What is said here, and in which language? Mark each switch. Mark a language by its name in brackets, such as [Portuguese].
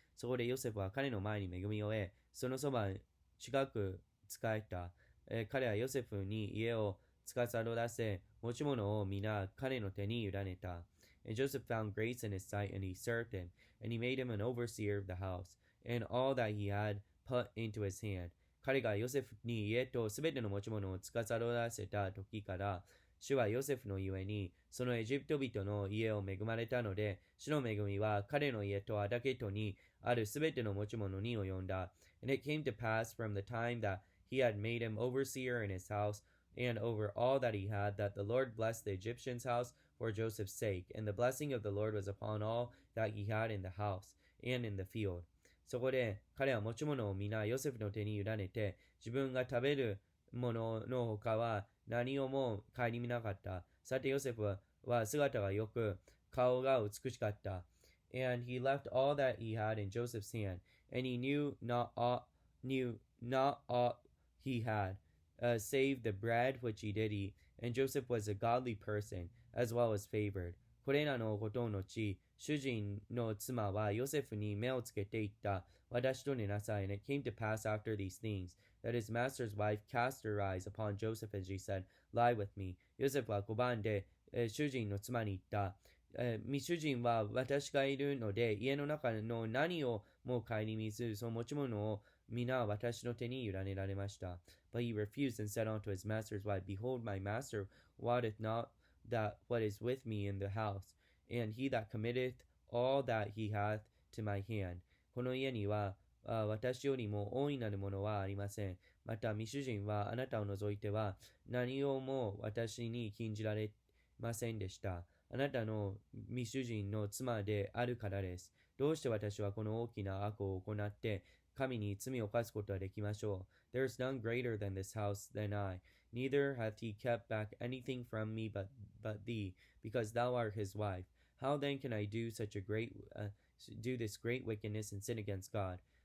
[Japanese] そこでヨセフは彼の前に恵みを得、そのそば近く仕えた。彼はヨセフに家を司らせ、持ち物を皆彼の手に委ねた。 [English] And Joseph found grace in his sight, and he served him, and he made him an overseer of the house, and all that he had put into his hand. [Japanese] 彼がヨセフに家とすべての持ち物を司らせた時から、主はヨセフのゆえに、そのエジプト人の家を恵まれたので、主の恵みは彼の家と畑とにあるすべての持ち物に及んだ。 [English] And it came to pass from the time that he had made him overseer in his house, and over all that he had, that the Lord blessed the Egyptian's house for Joseph's sake. And the blessing of the Lord was upon all that he had in the house and in the field. [Japanese] そこで彼は持ち物を皆ヨセフの手に委ねて、自分が食べるものの他は何をも顧みなかった。さてヨセフは姿が良く、顔が美しかった。 [English] And he left all that he had in Joseph's hand, and he knew not aught he had, save the bread which he did eat. And Joseph was a godly person, as well as favored. [Japanese] これらのことの後、主人の妻はヨセフに目をつけていった。私と寝なさい。 [English] And it came to pass after these things, that his master's wife cast her eyes upon Joseph, and she said, Lie with me. [Japanese] ヨセフは拒んで、主人の妻に言った。主人は私がいるので、家の中の何をも顧みず、その持ち物を皆私の手に委ねられました。 [English] But he refused and said unto his master's wife, Behold, my master wotteth not that what is with me in the house, and he that committeth all that he hath to my hand. [Japanese] この家には私よりも大いなるものはありません。また、未主人はあなたを除いては何をも私に禁じられませんでした。あなたの未主人の妻であるからです。どうして私はこの大きな悪を行って神に罪を犯すことはできましょう。 [English] There is none greater than this house than I. Neither hath he kept back anything from me but thee, because thou art his wife. How then can I do this great wickedness and sin against God?